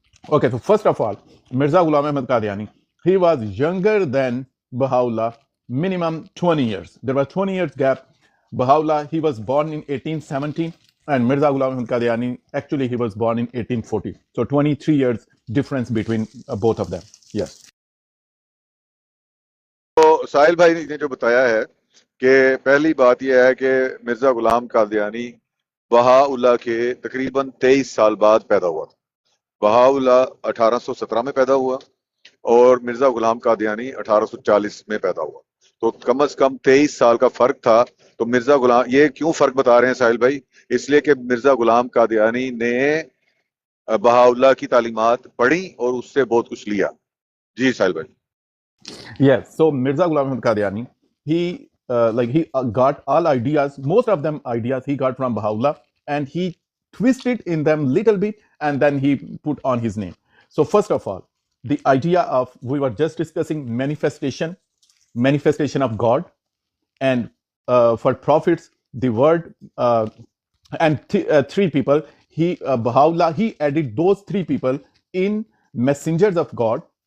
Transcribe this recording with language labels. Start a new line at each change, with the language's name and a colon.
English: Okay, so first of all, Mirza Ghulam Ahmad Qadiani, he was younger than Baha'u'llah, minimum 20 years. There was 20 years gap. Baha'u'llah, he was born in 1817, and Mirza Ghulam Ahmad Qadiani, actually, he was born in 1840. So 23 years difference between both of them. Yes.
Urdu: تو ساحل بھائی نے جو بتایا ہے کہ پہلی بات یہ ہے کہ مرزا غلام قادیانی بہاءاللہ کے تقریباً 23 سال بعد پیدا ہوا تھا. بہاءاللہ 1817 میں پیدا ہوا اور مرزا غلام قادیانی 1840 میں پیدا ہوا. تو کم از کم 23 سال کا فرق تھا. تو مرزا غلام، یہ کیوں فرق بتا رہے ہیں ساحل بھائی؟ اس لیے کہ مرزا غلام قادیانی نے بہاءاللہ کی تعلیمات پڑھی اور اس سے بہت کچھ لیا. جی ساحل بھائی.
English: Yes, so Mirza Ghulam Ahmad Qadiani, he got all ideas, most of them ideas he got from Baha'u'llah, and he twisted in them little bit, and then he put on his name. So first of all, the idea of, we were just discussing manifestation of God, and for prophets, the word, and three people, Baha'u'llah, he added those three people in messengers of God.